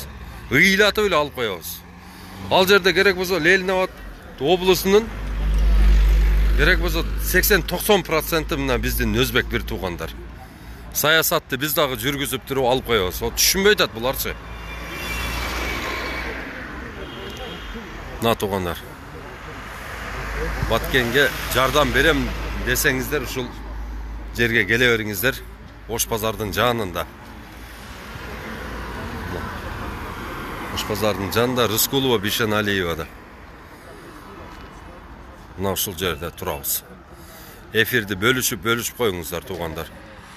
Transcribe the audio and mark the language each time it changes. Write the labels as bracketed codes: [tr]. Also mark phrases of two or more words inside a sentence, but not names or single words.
[ky] Ыйлатып эле алып коебуз. Ал жерде керек болсо Ленинабад облусунун керек болсо 80-90% мына биздин өзбек бир туугандар. Саясатты биз дагы жүргүзүп туруп алып коебуз. Түшүнбөй атат буларчы. Мына туугандар. Баткенге жардам берем десеңиздер ушул жерге келе бериңиздер. Ош базардын жанында. Ош базардын жанында Рыскулова Бишеналиевада. Мына ушул жерде турабыз. Эфирди бөлүшүп коюңуздар туугандар.